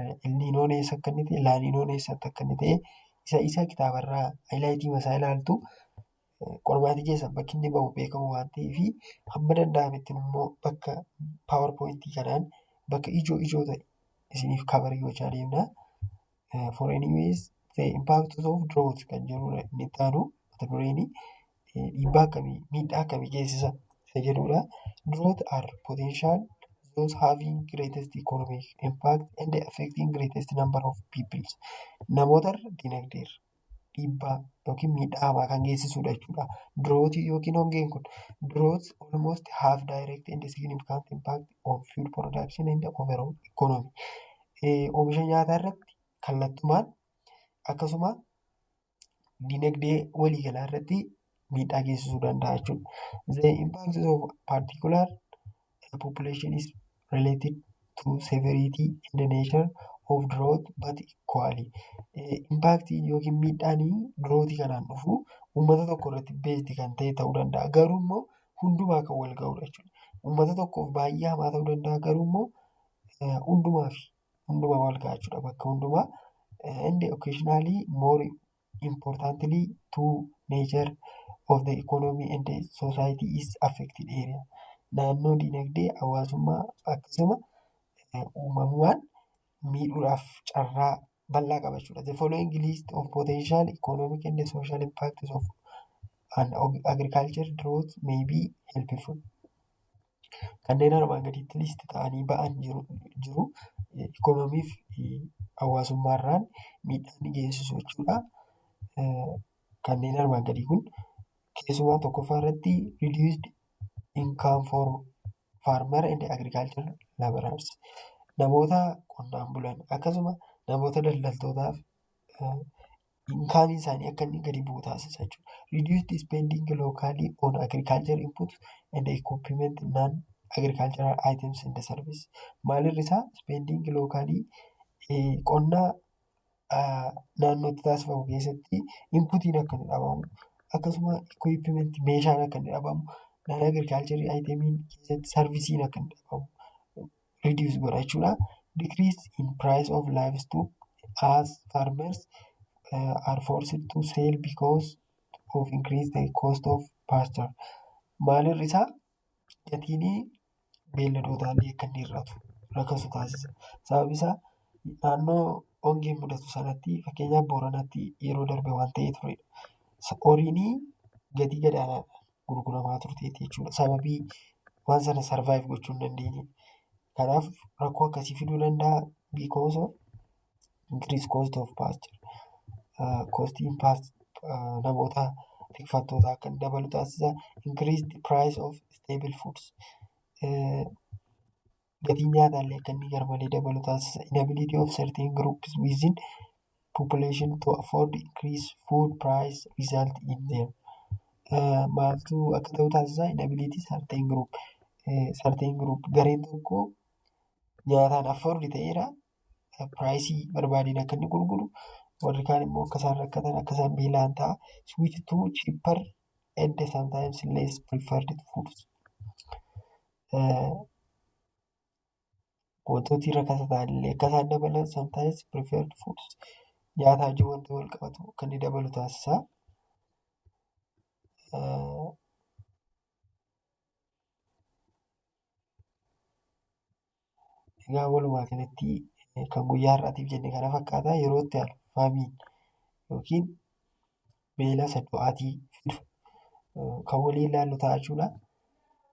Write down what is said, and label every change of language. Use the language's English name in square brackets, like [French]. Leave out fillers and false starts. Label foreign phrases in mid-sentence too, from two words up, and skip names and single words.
[Oromo] El Ninoon eessa akka inni ta'e, La Ninoon eessatti akka inni ta'e isa kitaabarraa highlightii masaa ilaaltu qormaatii keessan bakki inni bahu beekamu waan ta'eef hamma danda'ametti immoo bakka PowerPointii kanaan bakka ijoo ta'e isiniif kabarii gochaa deemna. [English] For anyways the impact of drought [Oromo] kan jedhudha inni itti aanu mata dureen dhiibbaa akkamii miidhaa akkamii geessisa isa jedhudha. [English] Drought are potential those having greatest economic impact and affecting greatest number of people. [Oromo] Namoota dinagdeerra dhiibbaa yookiin miidhaa hamaa kan geessisudha jechuudha. Dirootii yookiin hongeen kun [English] droughts almost have direct and significant impact on food production and the overall economy. [Oromo] Oomisha nyaataa irratti kallattumaan akkasuma dinagdee waliigalaa irratti miidhaa geessisuu danda'a jechuudha. [English] The impact of particular population is related to severity and the nature of drought but equally. [Oromo] Impaaktii yookiin miidhaan dirootii kanaan dhufu uummata tokko irratti beesdi kan ta'e ta'uu danda'a. Garuu immoo hundumaa kan wal ga'udha jechuudha. Uummata tokkoof baay'ee hamaa ta'uu danda'a. Garuu immoo hundumaa wal ga'a jechuudha bakka hundumaa. [English] And occasionally more importantly to nature of the economy and the society is affected area. [Oromo] Naannoo dinagdee hawaasummaa akkasuma uumamumaan miidhuudhaaf carraa bal'aa qaba jechuudha. [English] The following list of potential economic and social impacts of an agriculture drought may be helpful. [Oromo] Kanneen armaan gaditti list ta'anii ba'an jiru. Ikoonoomii fi hawaasummaarraan miidhaan geessisu jechuudha. Kanneen armaan gadii kun keessumaa tokkoffaa irratti [English] reduced income for farmer and agriculture laborers. [Oromo] Namoota qonnaan bulan akkasuma namoota daldaltootaaf inkaamiin isaanii akka inni gadi bu'u taasisa jechuudha. [English] Reduced spending locally on agriculture inputs and equipment non-agricultural items and service. [Oromo] Maalirri isaa [English] spending locally [Oromo] qonnaa naannootti taasifamu keessatti inputiin akka inni dhabamu akkasuma equipment meeshaan akka inni dhabamu non-agricultural itemiin keessatti servisiin akka inni dhabamu reduce godha jechuudha. [English] Decrease in price of livestock as farmers are forced to sell because of increase the cost of pasture. [Oromo] Maalirri isaa gatiin beelladootaa akka inni hir'atu rakkisu taasisa. Sababni isaa naannoo hongeen mudatu sanatti fakkeenyaaf Booranatti yeroo darbe waan ta'ee turedha. Horiin gatii gadaanaan gurguramaa turteetti jechuudha. Sababii waan sana survive gochuu hin dandeenye. Kanaaf rakkoo akkasii fiduu danda'a [English] because of increased cost of pasture. [Oromo] Kostiin namoota tikfattootaa akka inni dabalu taasisa. [English] Increased price of staple foods. [Oromo] Gatiin nyaataallee akka inni garmalee dabalu taasisa. [English] Inability of certain groups within population to afford increased food price result in them. [Oromo] Maaltu akka ta'u taasisa? [English] Inability certain group [Oromo] gareen tokko nyaataan afford ta'eera piraayisii barbaadeen akka inni gurguru warri kaan immoo akka isaan rakkatan akka isaan beela'an ta'a. [English] Switch to cheaper and sometimes less preferred foods. [Oromo] Wantooti rakkata ta'anillee akka isaan dabalan [English] sometimes preferred foods. [Oromo] Nyaataa jiru wanta wal qabatu kan inni dabalu taasisa. Egaa walumaa galatti kan guyyaa har'aatiif jenne kana fakkaata. Yeroo itti aanu faamiin yookiin beela isa du'aatii fidu kan waliin ilaallu ta'a jechuudha.